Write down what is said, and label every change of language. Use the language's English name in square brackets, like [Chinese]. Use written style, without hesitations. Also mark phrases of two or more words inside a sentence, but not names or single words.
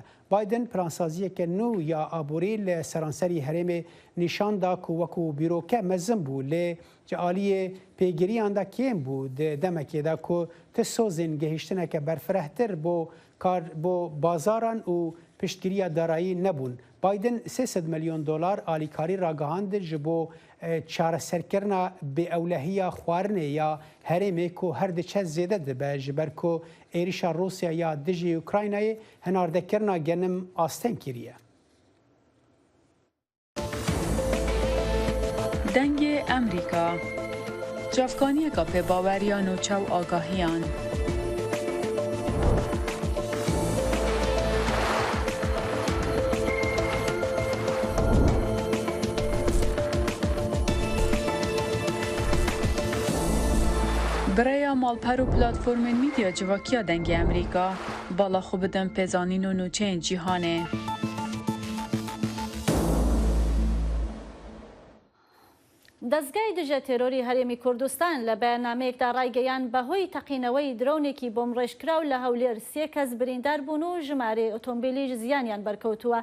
[Kurdish] بایدن پلانسازیەکە نو یا ئابووری لە سەرانسەری هەرێمێ نیشاندا کو وەکو بیرۆکە مەزم بوو لێ جعالیە پێگیریاندا کێم بوو دەمەکێدا کو تسۆزین گەهیشتنەکە بەرفرەهتر بۆ بازاران و پشتگیریە دارایی نەبوون. بایدن 300 میلیۆن دلار ئالیکاری ڕاگەهاند ji بۆ چارەسەرکردنا بێئەولەهیە خواردنێ یا هەرێمێک و هەر دچە زێدە دەبە ji ber ku êrişa Rûsya ya dijî Ukraynayê hinardekirina genim astem kiriye. Dengê Emrîka Cavkaniyeka pêbaweriyan û çaw agahiyan. برای مالپر و پلاتفورمên میدیا civakiya dengê Emrîka bala xwe bidin pêzanîn û nûçeyên cîhanê. [Central Kurdish] دەستگای دژە تێرۆری هەرێمی کوردستان لە بەیاننامەیەکدا ڕایگەیان بەهۆی تەقینەوەی درۆنێکی بۆم ڕێژکراو لە هەولێر 3 کەس بریندار بوون و ژمارە ئۆتۆمبیلیش زیانیان بەرکەوتووە.